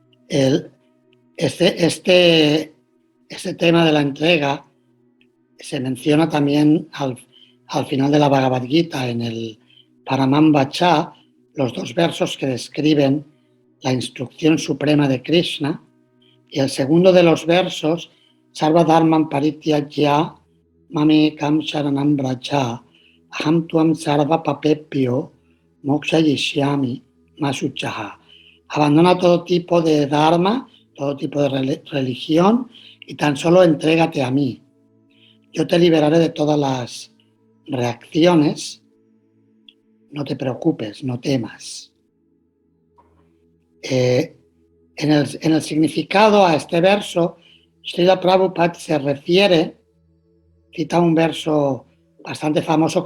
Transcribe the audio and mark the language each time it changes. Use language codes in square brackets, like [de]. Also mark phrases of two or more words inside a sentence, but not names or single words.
[es] El Este tema de la entrega se menciona también al final de la Bhagavad Gita, en el [sa] Paramam Vacha, [es] los 2 versos que describen la instrucción suprema de Krishna, y el segundo de los versos, [sa] Sarva Dharman Parityajya Mamekam Sharanam Vraja Aham Tuam Sarva Papepyo Moksha Yishyami Masuchaha. [es] Abandona todo tipo de dharma, todo tipo de religión, y tan solo entrégate a mí. Yo te liberaré de todas las reacciones. No te preocupes, no temas. En el significado a este verso, Srila Prabhupada se refiere, cita un verso bastante famoso